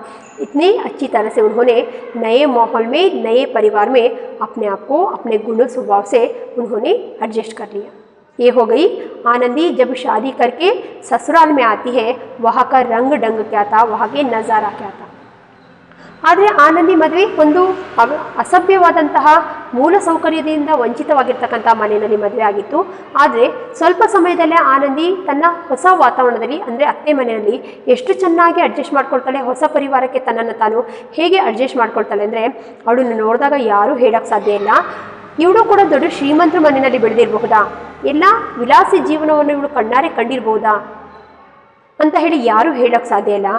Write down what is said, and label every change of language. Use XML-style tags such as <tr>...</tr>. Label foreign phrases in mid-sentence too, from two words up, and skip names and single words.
<hi>इतनी अच्छी तरह से उन्होंने नए माहौल में, नए परिवार में अपने आप को अपने गुण स्वभाव से उन्होंने एडजस्ट कर लिया। ये हो गई आनंदी जब शादी करके ससुराल में आती है, वहाँ का रंग ढंग क्या था, वहाँ के नज़ारा क्या था।</hi> <kn>ಆದರೆ ಆನಂದಿ ಮದುವೆ ಒಂದು ಅಸಭ್ಯವಾದಂತಹ ಮೂಲ ಸೌಕರ್ಯದಿಂದ ವಂಚಿತವಾಗಿರ್ತಕ್ಕಂಥ ಮನೆಯಲ್ಲಿ ಮದುವೆ ಆಗಿತ್ತು. ಆದರೆ ಸ್ವಲ್ಪ ಸಮಯದಲ್ಲೇ ಆನಂದಿ ತನ್ನ ಹೊಸ ವಾತಾವರಣದಲ್ಲಿ ಅಂದರೆ ಅತ್ತೆ ಮನೆಯಲ್ಲಿ ಎಷ್ಟು ಚೆನ್ನಾಗಿ ಅಡ್ಜಸ್ಟ್ ಮಾಡ್ಕೊಳ್ತಾಳೆ, ಹೊಸ ಪರಿವಾರಕ್ಕೆ ತನ್ನನ್ನು ತಾನು ಹೇಗೆ ಅಡ್ಜಸ್ಟ್ ಮಾಡ್ಕೊಳ್ತಾಳೆ ಅಂದರೆ ಅವಳನ್ನು ನೋಡಿದಾಗ ಯಾರೂ ಹೇಳೋಕ್ಕೆ ಸಾಧ್ಯ ಇಲ್ಲ ಇವಳು ಕೂಡ ದೊಡ್ಡ ಶ್ರೀಮಂತರ ಮನೆಯಲ್ಲಿ ಬೆಳೆದಿರಬಹುದಾ, ಎಲ್ಲ ವಿಲಾಸಿ ಜೀವನವನ್ನು ಇವಳು ಕಣ್ಣಾರೆ ಕಂಡಿರಬಹುದಾ ಅಂತ ಹೇಳಿ ಯಾರೂ ಹೇಳೋಕ್ಕೆ ಸಾಧ್ಯ ಇಲ್ಲ.</kn>